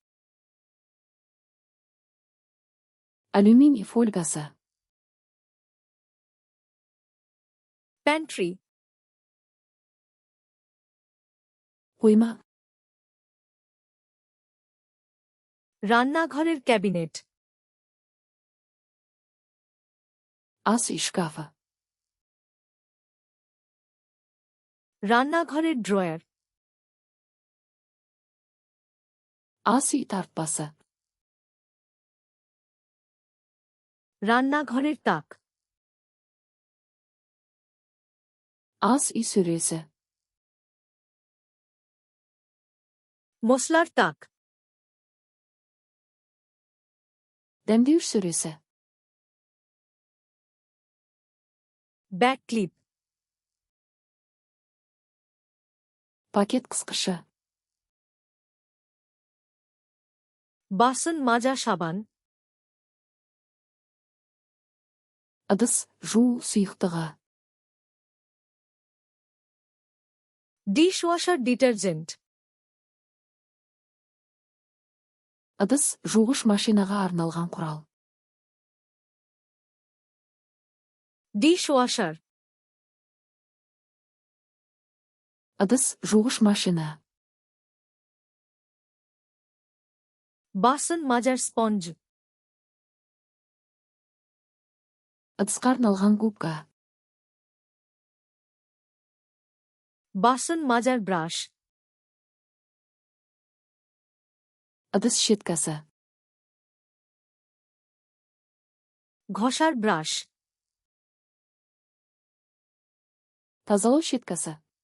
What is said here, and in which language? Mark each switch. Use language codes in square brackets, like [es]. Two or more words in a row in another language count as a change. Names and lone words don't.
[kk] Алюминий фольгасы. [bn] প্যান্ট্রি, [kk] Қойма. [bn] রান্নাঘরের ক্যাবিনেট, [kk] Ас үй шкафы. [bn] রান্নাঘরের ড্রয়ার, [kk] Ас үй тартпасы. [bn] রান্নাঘরের তাক, [kk] Ас үй сөресі. [bn] মশলার তাক, [kk] Дәмдеуіш сөресі. [en] bag clip, [kk] Пакет қысқышы. [bn] বাসন মাজা সাবান, [kk] Ыдыс жуу сұйықтығы. [en] dishwasher detergent, [kk] Ыдыс жуғыш машинаға арналған құрал. [bn] ডিশওয়াশার, [kk] Ыдыс жуғыш машина. [bn] বাসন মাজার স্পঞ্জ, [kk] Ыдысқа арналған губка. [bn] বাসন মাজার ব্রাশ, [kk] Ыдыс щеткасы. [bn] ঘষার ব্রাশ, [kk] Тазалау щеткасы.